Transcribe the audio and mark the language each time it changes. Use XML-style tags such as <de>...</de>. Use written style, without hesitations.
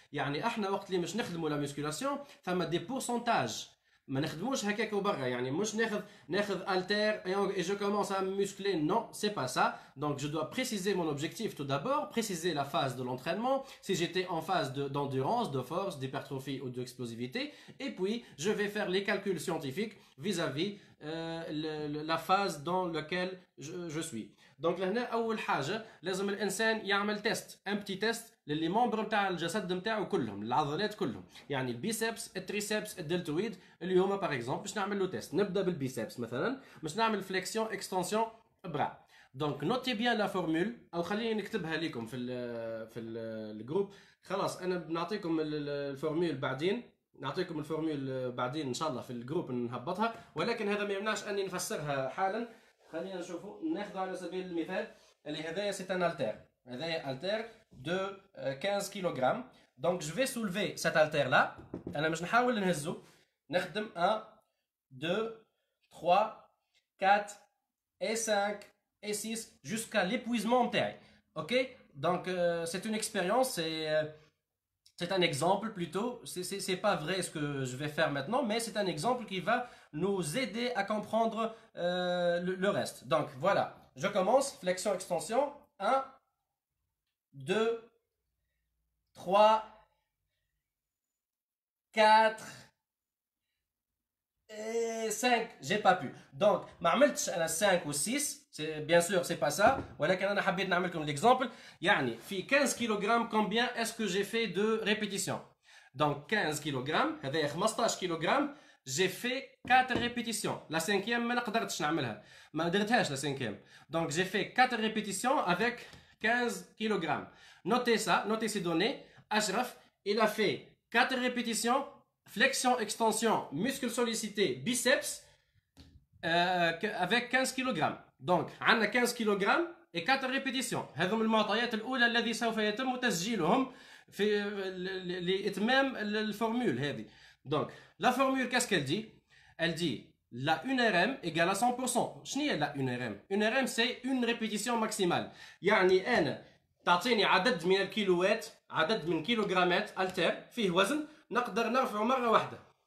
<ar>يعني احنا وقت اللي مش نخدموا لا musculation فما des pourcentages ما نخدموش هكاك وبرا يعني مش ناخذ halter</ar> <fr>et je commence à me muscler. Non, c'est pas ça. Donc je dois préciser mon objectif tout d'abord, préciser la phase de l'entraînement, si j'étais en phase d'endurance, de force, d'hypertrophie ou d'explosivité, et puis je vais faire les calculs scientifiques vis-à-vis la phase dans laquelle je suis.</fr> <ar>Donc لهنا أول حاجة لازم الإنسان يعمل تيست</ar> <fr>un petit test</fr> <ar>للي ممبر نتاع الجسد نتاعو كلهم العضلات كلهم يعني البيسبس التريسبس الدلتويد اللي هما باغ اكزومبل باش نعمل له تيست. نبدا بالبيسبس مثلا باش نعمل فليكسيون اكستنسيون برا. دونك نوتي بيان لا فورمول او خليني نكتبها لكم في الجروب. خلاص انا بنعطيكم الفورمول بعدين نعطيكم الفورمول بعدين ان شاء الله في الجروب نهبطها ولكن هذا ما يمنعش اني نفسرها حالا. خلينا نشوفوا ناخذ على سبيل المثال اللي هذايا سي ان التير. هذايا التير</ar> <fr>de 15 kg. Donc je vais soulever cet haltère là.</fr> <ar>انا مش نحاول نهزو.</ar> <fr>نخدم 1 2 3 4 et 5 et 6 jusqu'à l'épuisement نتاعي. OK? Donc c'est une expérience, c'est un exemple plutôt. C'est pas vrai ce que je vais faire maintenant, mais c'est un exemple qui va nous aider à comprendre le reste. Donc voilà, je commence, flexion extension, 1 2 3 4 et 5. J'ai pas pu.</fr> <ar>Donc ما عملتش انا 5 و 6.</ar> <fr>Bien sûr c'est pas ça.</fr> <ar>ولكن انا حبيت نعملكم l'exemple. يعني في</ar> <fr>15 kg combien est-ce que j'ai fait de répétitions? Donc 15 kg هذا 15 kg. J'ai fait 4 répétitions.</fr> <ar>La 5e ما قدرتش نعملها. ما درتهاش</ar> <fr>la 5e. Donc j'ai fait 4 répétitions avec 15 kg. Notez ça, notez ces données. Ashraf, il a fait 4 répétitions, flexion, extension, muscle sollicité, biceps, avec 15 kg. Donc, on a 15 kg et 4 répétitions.</fr> <ar>هذم المعطيات الأولى الذي سوف يتم تسجيلهم في لإتمام الفورمول هذه.</ar> <fr>Donc, la formule, qu'est-ce qu'elle dit? Elle dit la 1RM égale à 100%.</fr> <ar>شنو هي</ar> <fr>la 1RM? 1RM c'est une répétition maximale.</fr> <ar>يعني أنا تعطيني عدد من الكيلوات، عدد من كيلوغرامات التر فيه وزن نقدر نرفعه مرة واحدة.</ar>